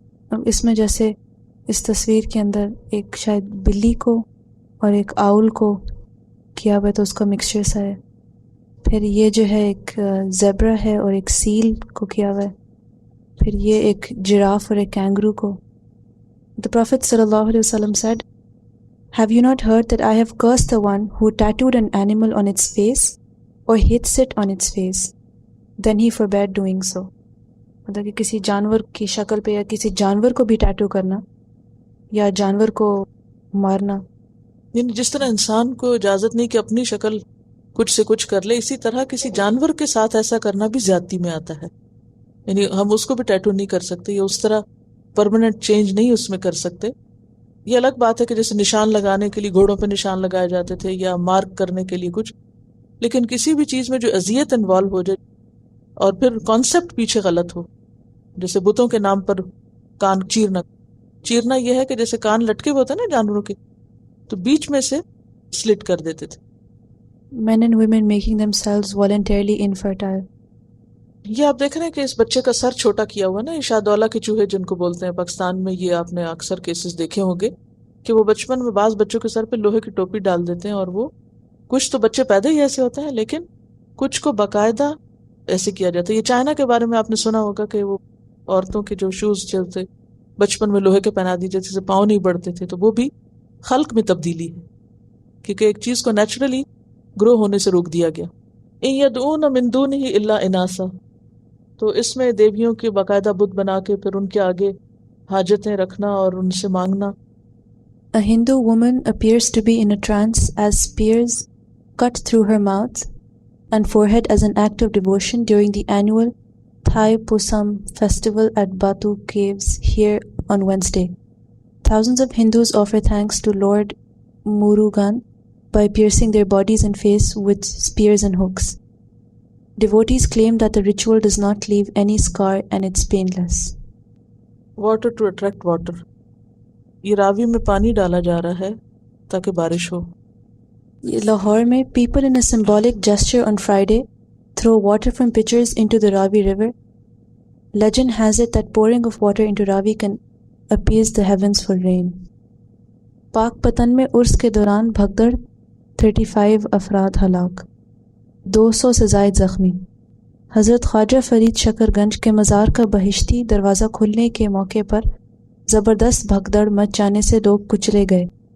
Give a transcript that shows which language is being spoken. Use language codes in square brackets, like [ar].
[ur] اب اس میں جیسے اس تصویر کے اندر ایک شاید بلی کو اور ایک آؤل کو کیا ہوا ہے، تو اس کا مکسچر سا ہے. پھر یہ جو ہے ایک زیبرا ہے اور ایک سیل کو کیا ہوا ہے. پھر یہ ایک جراف اور ایک کینگرو کو. [en] The Prophet sallallahu alaihi wasallam said, "Have you not heard that I have cursed the one who tattooed an animal on its face or hits it on its face? Then he forbade doing so." [ur] مطلب کہ کسی جانور کی شکل پہ یا کسی جانور کو بھی ٹیٹو کرنا یا جانور کو مارنا، یعنی جس طرح انسان کو اجازت نہیں کہ اپنی شکل کچھ سے کچھ کر لے، اسی طرح کسی جانور کے ساتھ ایسا کرنا بھی زیادتی میں آتا ہے. یعنی ہم اس کو بھی ٹیٹو نہیں کر سکتے یا اس طرح پرماننٹ چینج نہیں اس میں کر سکتے. یہ الگ بات ہے کہ جیسے نشان لگانے کے لیے گھوڑوں پہ نشان لگائے جاتے تھے یا مارک کرنے کے لیے کچھ، لیکن کسی بھی چیز میں جو اذیت انوالو ہو جائے اور پھر کانسیپٹ پیچھے غلط ہو، جیسے بتوں کے نام پر کان چیرنا یہ ہے کہ جیسے کان لٹکے ہوتے ہیں نا جانوروں کے، تو بیچ میں سے سلٹ کر دیتے تھے. [en] men and women making themselves voluntarily infertile. [ur] یہ آپ دیکھ رہے ہیں کہ اس بچے کا سر چھوٹا کیا ہوا نا، یہ شادولہ کے چوہے جن کو بولتے ہیں پاکستان میں، یہ آپ نے اکثر کیسز دیکھے ہوں گے کہ وہ بچپن میں بعض بچوں کے سر پہ لوہے کی ٹوپی ڈال دیتے ہیں، اور وہ کچھ تو بچے پیدا ہی ایسے ہوتے ہیں، لیکن کچھ کو باقاعدہ ایسے کیا جاتا ہے. یہ چائنا کے بارے میں آپ نے سنا ہوگا کہ وہ عورتوں کے جو شوز چلتے بچپن میں لوہے کے پہنا دی جاتے سے پاؤں نہیں بڑھتے تھے، تو وہ بھی خلق میں تبدیلی ہے، کیونکہ ایک چیز کو نیچرلی گرو ہونے سے روک دیا گیا. [ar] ان یدعون من دونہ الا اناسا، [ur] تو اس میں دیویوں کے باقاعدہ بت بنا کے پھر ان کے آگے حاجتیں رکھنا اور ان سے مانگنا. [en] A Hindu woman appears to be in a trance as spears cut through her mouth and forehead as an act of devotion during the annual Thai Pusam festival at Batu Caves here on Wednesday. Thousands of Hindus offer thanks to Lord Murugan by piercing their bodies and face with spears and hooks. Devotees claim that the ritual does not leave any scar and it's painless. Water to attract water, [ur] یہ راوی میں پانی ڈالا جا رہا ہے تاکہ بارش ہو. لاہور میں [en] people in a symbolic gesture on Friday throw water from pitchers into the Ravi River. Legend has it that pouring of water into Ravi can appease the heavens for rain. [ur] پاک پتن میں عرس کے دوران بھگدڑ، 35 افراد ہلاک، 200 سے زائد زخمی. حضرت خواجہ فرید شکر گنج کے مزار کا بہشتی دروازہ کھلنے کے موقع پر زبردست بھگدڑ مچ جانے سے لوگ کچلے گئے.